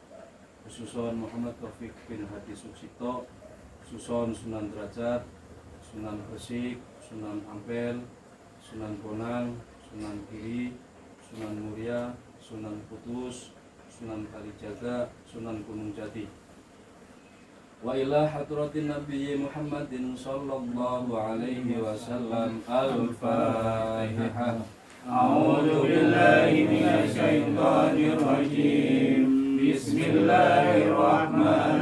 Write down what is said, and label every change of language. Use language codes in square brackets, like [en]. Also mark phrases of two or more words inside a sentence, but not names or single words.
[ar] khususon Muhammad Taufik bin Hadi Suksito, khususon Sunan Derajat, Sunan Gresik, Sunan Ampel, Sunan Bonang, Sunan Giri, Sunan Muria, Sunan Kudus, Sunan Kalijaga, Sunan Gunung Jati. وإلى حضرة النبي محمد صلى الله عليه وسلم. Al-Fatihah. أعوذ بالله من الشيطان الرجيم بسم الله الرحمن